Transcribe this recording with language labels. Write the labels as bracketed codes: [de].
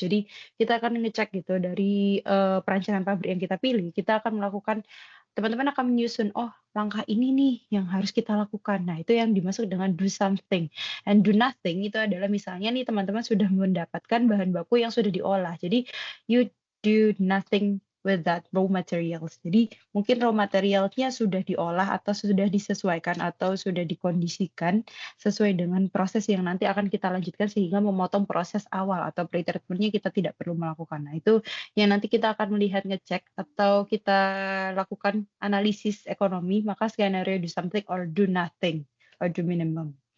[id] Jadi kita akan ngecek gitu dari, perancangan pabrik yang kita pilih, kita akan melakukan teman-teman akan menyusun, "Oh, langkah ini nih yang harus kita lakukan." Nah, itu yang dimaksud dengan do something. And do nothing itu adalah misalnya nih teman-teman sudah mendapatkan bahan baku yang sudah diolah. Jadi [en] you do nothing with that raw materials. [id] Jadi mungkin raw materialnya sudah diolah atau sudah disesuaikan atau sudah dikondisikan sesuai dengan proses yang nanti akan kita lanjutkan sehingga memotong proses awal atau pretreatment-nya kita tidak perlu melakukan. Nah, itu yang nanti kita akan melihat ngecek atau kita lakukan analisis ekonomi, maka skenario do something or do nothing or do minimum.